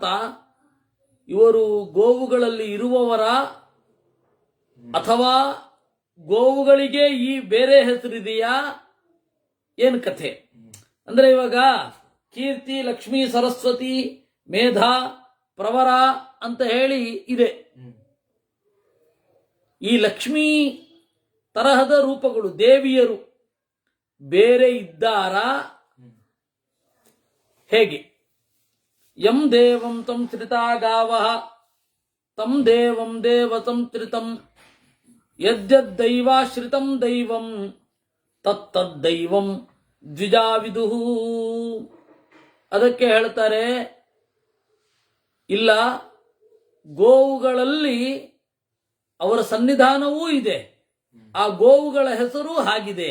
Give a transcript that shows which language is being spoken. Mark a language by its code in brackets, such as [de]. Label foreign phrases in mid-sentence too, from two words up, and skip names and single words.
[kn] ಇವರು ಗೋವುಗಳಲ್ಲಿ ಇರುವವರ ಅಥವಾ ಗೋವುಗಳಿಗೆ ಈ ಬೇರೆ ಹೆಸರಿದೆಯಾ, ಏನು ಕಥೆ ಅಂದ್ರೆ, ಇವಾಗ ಕೀರ್ತಿ, ಲಕ್ಷ್ಮಿ, ಸರಸ್ವತಿ, ಮೇಧಾ, ಪ್ರವರ ಅಂತ ಹೇಳಿ ಇದೆ. ಈ ಲಕ್ಷ್ಮೀ ತರಹದ ರೂಪಗಳು ದೇವಿಯರು ಬೇರೆ ಇದ್ದಾರಾ? ಹೇಗೆ? [sa] ಯಂ ದೇವಂ ತಂ ತ್ರಿತಾ ಗಾವಃ ತಂ ದೇವಂ ದೇವತಂ ತ್ರಿತಂ ಯದ್ಯದ್ದೈವಾಶ್ರಿತಂ ದೈವಂ ತತ್ತದ್ದೈವಂ ದ್ವಿಜಾವಿದುಃ. [kn] ಅದಕ್ಕೆ ಹೇಳ್ತಾರೆ, ಇಲ್ಲ, ಗೋವುಗಳಲ್ಲಿ ಅವರ ಸನ್ನಿಧಾನವೂ ಇದೆ, ಆ ಗೋವುಗಳ ಹೆಸರು ಹಾಗಿದೆ.